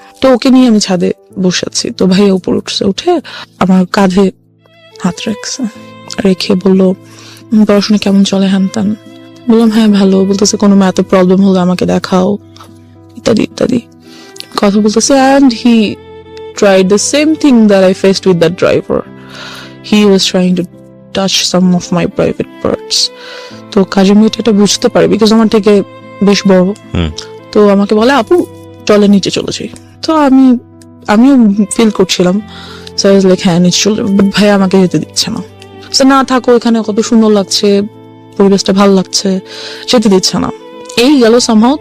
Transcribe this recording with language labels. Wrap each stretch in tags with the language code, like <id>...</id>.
<bn>তো ওকে নিয়ে আমি ছাদে বসে আছি। তো ভাইয়া উপর উঠছে, উঠে আমার কাঁধে হাত রাখছে, রেখে বললো, পড়াশোনা কেমন চলে, হ্যান ত্যান। বললাম হ্যাঁ ভালো। বলতেছে কোনো ম্যাথে প্রবলেম হলে আমাকে দেখাও, ইত্যাদি ইত্যাদি কথা বলতেছে।</bn> <en>And he tried the same thing that I faced with that driver. He was trying to touch some of my private parts.</en> <bn>তো কাজের মেয়েটা এটা বুঝতে পারে, বিকজ আমার থেকে বেশ বড়। তো আমাকে বলে, আপু চলে নিচে চলে যাই। তো আমিও ফিল করছিলাম,</bn> <en>so I was like</en> <bn>হ্যাঁ নিচে চলে যাবো। বাট ভাই আমাকে যেতে দিচ্ছে না। সো না থাকো, এখানে কত সুন্দর লাগছে, পরিবেশটা ভালো লাগছে, যেতে দিচ্ছে না। এই গেল সামহাও।</bn>